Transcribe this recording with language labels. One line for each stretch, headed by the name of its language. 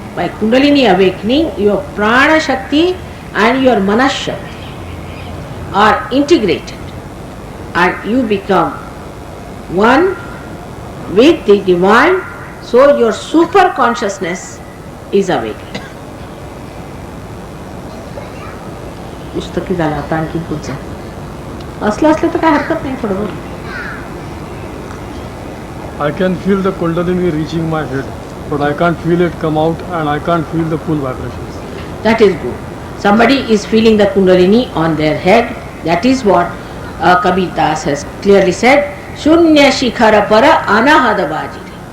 English: By Kundalini awakening, your Prana Shakti and your Manas Shakti are integrated, and you become one with the divine. So your super consciousness is awakened.
Marathi: पुस्तकी झालं आता आणखी पुढचं असलं तर काय हरकत नाही थोडं.
English: I can feel the Kundalini reaching my head, but I can't feel it come out, and I can't feel the full vibrations. That is good. Somebody is feeling the Kundalini on their head. That is what Kabir Das has clearly said.
Hindi: Shunya shikhara para anahada bajire.